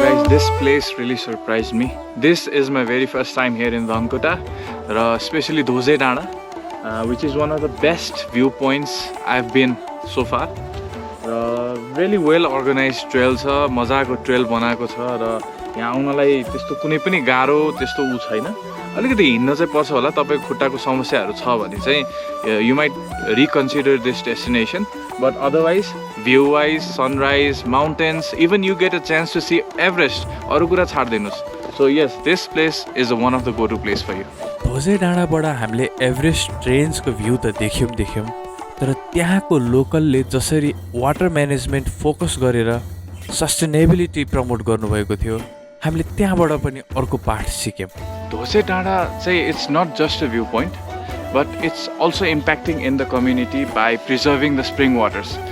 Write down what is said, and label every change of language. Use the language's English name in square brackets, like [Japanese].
[English] This place really surprised me. This is my very first time here in Dhankuta, especially Dhoje Danda, which is one of the best viewpoints I've been so far. Really well organized trail [Nepali] छ, मजाको trail बनाएको छ र यहाँ आउनलाई त्यस्तो कुनै पनि गाह्रो त्यस्तो उ छैन। अलिकति हिँड्न चाहिँ पर्छ होला, तपाईको खुट्टाको समस्याहरू छ भने चाहिँ [English] you might reconsider this destination, but otherwise view wise, sunrise, mountains, even you get a chance to see Everest. [Nepali] अरु कुरा छाड दिनुस्। [English] So yes, this place is one of the go to place for you. [Nepali] ध्वजे डाँडाबाट हामीले Everest रेन्जको view त देख्यौं, तर त्यहाँको लोकलले जसरी वाटर म्यानेजमेन्ट फोकस गरेर सस्टेनेबिलिटी प्रमोट गर्नुभएको थियो, हामीले त्यहाँबाट पनि अर्को पाठ सिक्यौँ। [English] धोजे डाँडा चाहिँ it's not just a view point, but it's also impacting in the community by preserving the spring waters.